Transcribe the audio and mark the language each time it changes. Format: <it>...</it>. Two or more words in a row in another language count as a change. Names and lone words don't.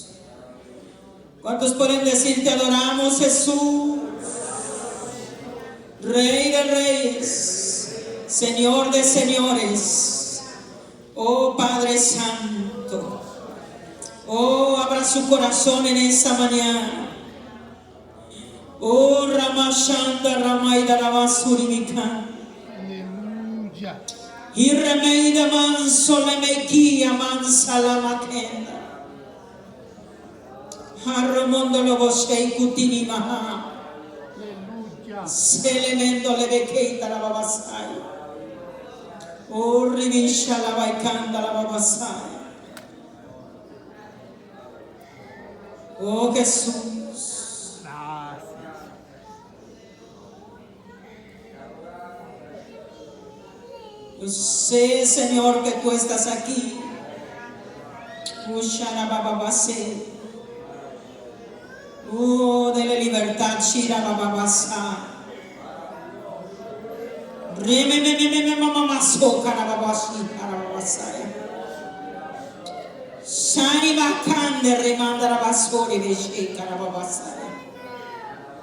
<es>¿Cuántos pueden decir te adoramos, Jesús? Rey de reyes, Señor de señores. Oh Padre Santo, oh, abra su corazón en esta mañana. Oh, Ramashanda Ramaida Ramasurimikan. Aleluya. Y remeida manso le mequia mansa la maquenda. Harromondo lo bosei kutini maha. Aleluya. Selemendo le bequeita la babasai. Oh, rivisha la baikanda la babasai. Oh, Jesús. Yo sé, Señor, que tú estás aquí. Oh, dele libertad, Shira Bababasa. Remememememe mamaso karababashi karababasaya. Shani bakande remanda rabasori veshe karababasaya.</es>